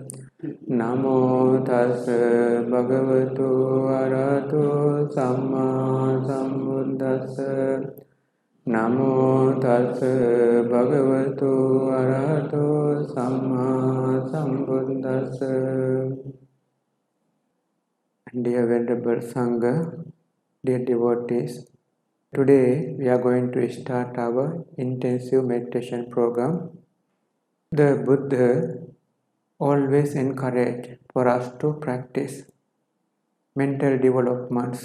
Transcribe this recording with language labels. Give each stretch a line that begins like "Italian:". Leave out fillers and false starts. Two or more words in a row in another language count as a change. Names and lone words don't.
Pali: Namo tassa bhagavato arahato samma sambuddhassa. Namo tassa bhagavato arahato samma sambuddhassa.
English: Dear Venerable Sangha, dear devotees, today we are going to start our intensive meditation program. The Buddha always encouraged for us to practice mental developments.